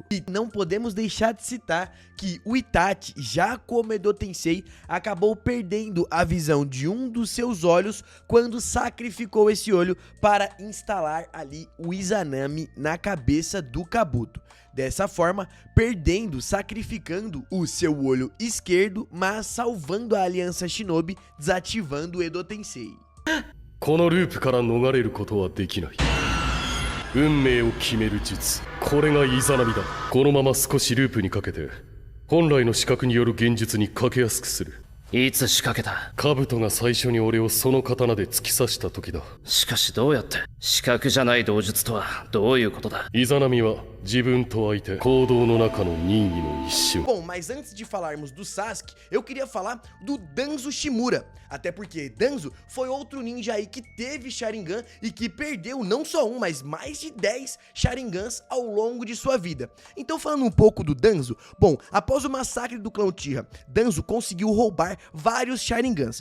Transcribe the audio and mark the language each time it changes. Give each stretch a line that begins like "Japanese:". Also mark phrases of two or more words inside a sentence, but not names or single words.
Portuguese: E não podemos deixar de citar que o Itachi, já como Edo Tensei, acabou perdendo a visão de um dos seus olhos quando sacrificou esse olho para instalar ali o Izanami na cabeça do Kabuto. Dessa forma, sacrificando o seu olho esquerdo, mas salvando a aliança Shinobi, desativando o Edo Tensei.
Japanese: このループから逃れることはできない。運命を決める術、これがイザナミだ。このまま少しループにかけて本来の視覚による現実にかけやすくする。いつ仕掛けた？兜が最初に俺をその刀で突き刺した時だ。しかしどうやって？視覚じゃない道術とはどういうことだ？イザナミは自分と相手、行動の中の任意の一瞬。
Portuguese: Bom, mas antes de falarmos do Sasuke, eu queria falar do Danzo Shimura. Até porque Danzo foi outro ninja aí que teve Sharingan e que perdeu não só um, mas mais de 10 Sharingans ao longo de sua vida. Então, falando um pouco do Danzo, bom, após o massacre do clã Uchiha, Danzo conseguiu roubar vários Sharingans.